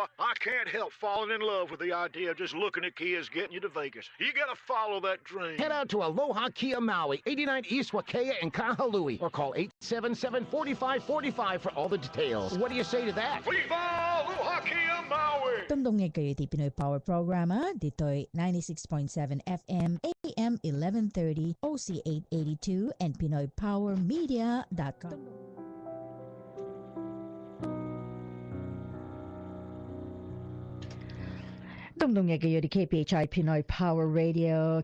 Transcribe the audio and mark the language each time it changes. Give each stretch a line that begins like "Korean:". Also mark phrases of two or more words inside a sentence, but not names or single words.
English: I can't help falling in love with the idea of just looking at Kias getting you to Vegas. You gotta follow that dream. Head out to Aloha Kia Maui, 89 East Wakea in Kahului, or call 877-4545 for all the details. What do you say to that? Viva Aloha Kia Maui!
Iloko: Tumdong nga kayo iti Pinoy Power Program dito'y 96.7 FM, AM 1130, OC 882, and PinoyPowerMedia.com. Tumdong nga kayo di KPHI Pinoy Power Radio.